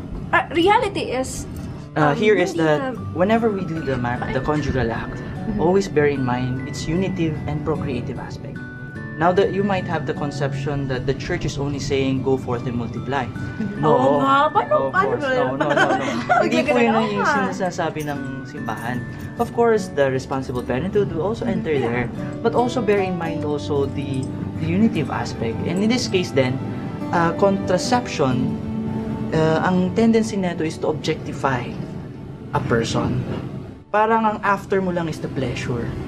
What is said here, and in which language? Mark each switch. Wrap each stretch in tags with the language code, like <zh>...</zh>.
<en>Because reality is, Here is</en> <tl>hindi</tl> <en>that whenever we do the conjugal act, always bear in mind its unitive and procreative aspect. Now that you might have the conception that the church is only saying go forth and multiply.</en> <tl>Oo nga, paano</tl> <en>of course.</en> <tl>ba?</tl> <en>No.</en> <tl>Hindi po yun yung sinasabi ng simbahan.</tl> <en>Of course, the responsible parenthood will also enter there, but also bear in mind also the unitive aspect. And in this case then, contraception,</en> <tl>ang tendency nito</tl> <en>is to objectify a person.</en> <tl>parang ang after mo lang</tl> <en>is the pleasure.</en>